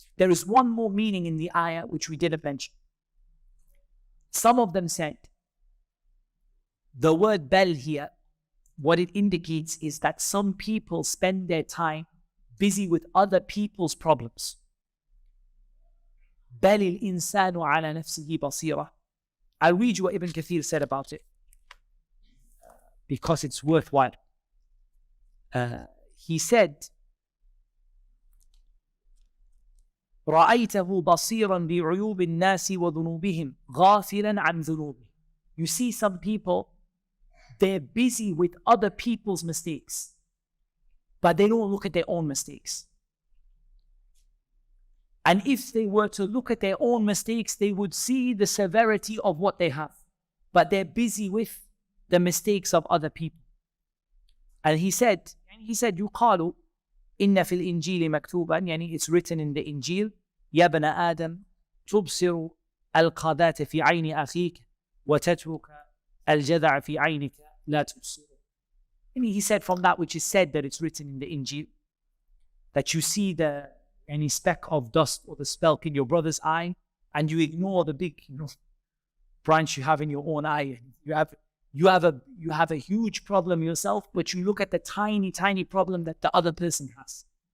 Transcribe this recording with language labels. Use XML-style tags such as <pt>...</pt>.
<en>There is one more meaning in the ayah which we didn't mention. Some of them said the word bal here, what it indicates is that some people spend their time busy with other people's problems.</en> <ar>بَلِ الْإِنسَانُ عَلَى نَفْسِهِ بَصِيرًا.</ar> <en>I'll read you what Ibn Kathir said about it, because it's worthwhile. He said,</en> <ar>رَأَيْتَهُ بَصِيرًا بِعُيُوبِ النَّاسِ وَذُنُوبِهِمْ غَافِلًا عَنْ ذُنُوبِهِ.</ar> <en>You see some people, they're busy with other people's mistakes, but they don't look at their own mistakes. And if they were to look at their own mistakes, they would see the severity of what they have. But they're busy with the mistakes of other people. And he said,</en> <ar>يُقَالُ إِنَّ فِي الْإِنْجِيلِ مَكْتُوبًا, يعني</ar> <en>it's written in the Injil,</en> <ar>يَا بَنَ آدَمْ تُبْصِرُ الْقَذَاةَ فِي عَيْنِ أَخِيكَ وَتَتْرُكَ الْجَذَعَ فِي عَيْنِكَ لَا تُبْصِرُ.</ar> <en>And he said from that which is said that it's written in the Injil, that you see any speck of dust or the speck in your brother's eye, and you ignore the big branch you have in your own eye. You have a huge problem yourself, but you look at the tiny problem that the other person has.</en>